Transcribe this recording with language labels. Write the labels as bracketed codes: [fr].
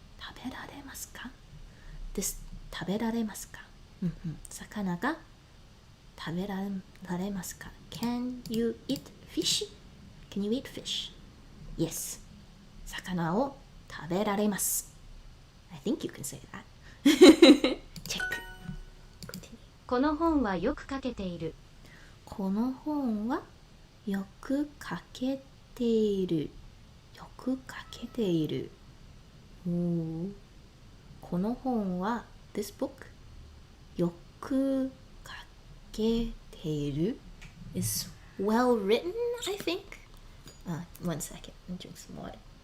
[ja] 食べられますか？です。食べられますか？魚が食べられますか [en] Can you eat fish? Can you eat fish? Yes. [ja] 魚を食べられます。 [en] I think you can say that. Check. Continue. [ja] この本はよく書けている。この本はよく書けている。よく書けている。この本は [en] This book [ja] よく書けている [en] is well written, I think. One second. Let me drink some water.